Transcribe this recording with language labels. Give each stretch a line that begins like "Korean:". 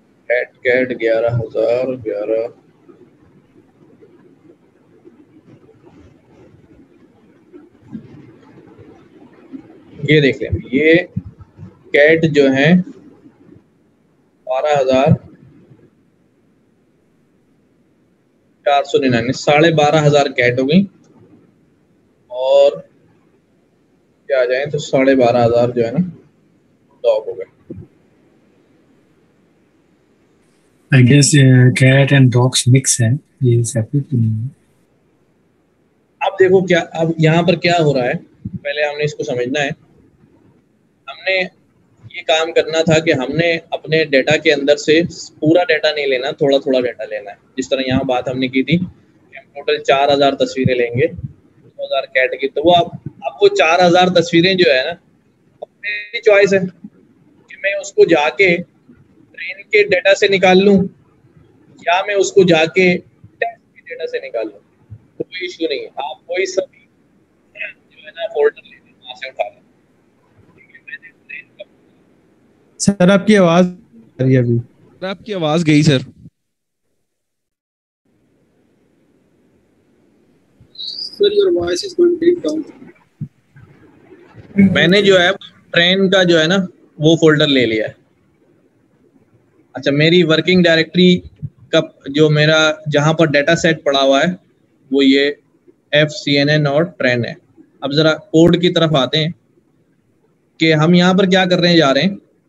Hindi: Cat 11,011 ये देख लें, ये कैट जो है 12,499, 12,500 कैट हो गई, और क्या आ जाए तो 12,500 जो है ना डॉग हो गए।
English: I guess cat and dogs mix
Hindi: है, ये सेपरेट नहीं है। अब देखो क्या, अब यहाँ पर क्या हो रहा है, पहले हमने इसको समझना है। हमने ये काम करना था कि हमने अपने डेटा के अंदर से पूरा डेटा नहीं लेना, थोड़ा थोड़ा डेटा लेना है। जिस तरह यहाँ बात हमने की थी कि हम टोटल 4,000 तस्वीरें लेंगे 2,000 कैट की, तो वो अब वो 4,000 तस्वीरें जो है ना, मेरी चॉइस है कि मैं उसको जाके ट्रेन के डेटा से निकाल लूँ या मैं उसको जाके टेस्ट के डेटा से निकाल लूँ, कोई इश्यू नहीं है। आप कोई सभी जो है ना फोल्डर ले लें, वहाँ से उठा लें। सर आपकी आवाज आ रही है अभी। आपकी आवाज गई sir.
English: Sir, your voice is going deep down.
Hindi: मैंने जो है ट्रेन का जो है ना वो फोल्डर ले लिया है। अच्छा, मेरी वर्किंग डायरेक्टरी का जो मेरा जहाँ पर डेटा सेट पड़ा हुआ है वो ये FCNN और ट्रेन है। अब जरा कोड की तरफ आते हैं कि हम यहाँ पर क्या करने जा रहे हैं।